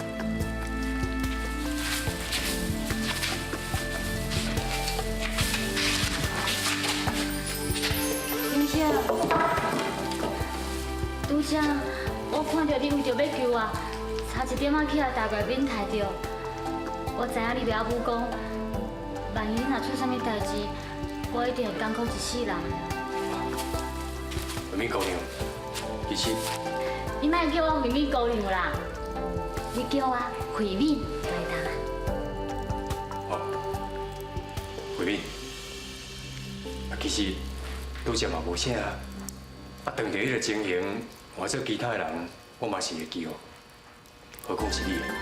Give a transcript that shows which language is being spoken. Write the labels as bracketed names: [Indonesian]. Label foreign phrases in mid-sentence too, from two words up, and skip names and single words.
[Min Nan Chinese] 先生，拄则我看到你为着要救我，差一点仔去大外面刣着。我知影你袂晓武功，万一你若出啥物代志，我一定会艰苦一世人。文敏姑娘，其实。你莫叫我慧敏姑娘啦，你叫我慧敏就会当啊。哦，慧敏，啊其实拄则嘛无啥，啊当着迄个情形，换做其他的人，我嘛是会救，何况是你？